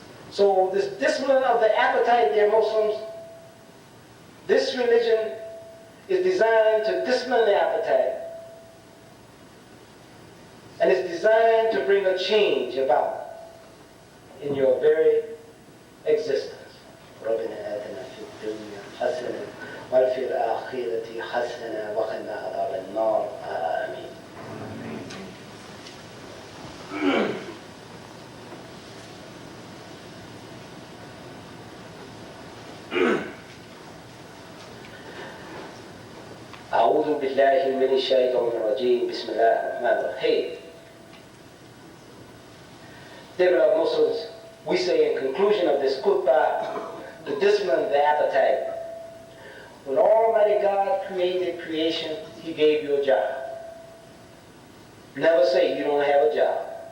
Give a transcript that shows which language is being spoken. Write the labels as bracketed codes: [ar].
[en] So this discipline of the appetite, dear Muslims, this religion is designed to discipline the appetite. And it's designed to bring a change about in your very existence. [ar] ربنا آتنا في الدنيا حسنة وفي الآخرة حسنة وقنا عذاب النار آمين. أعوذ بالله من الشيطان الرجيم بسم الله الرحمن الرحيم. [en] Dear beloved Muslims, we say in conclusion of this khutbah, the discipline of the appetite. When Almighty God created creation, He gave you a job. Never say you don't have a job.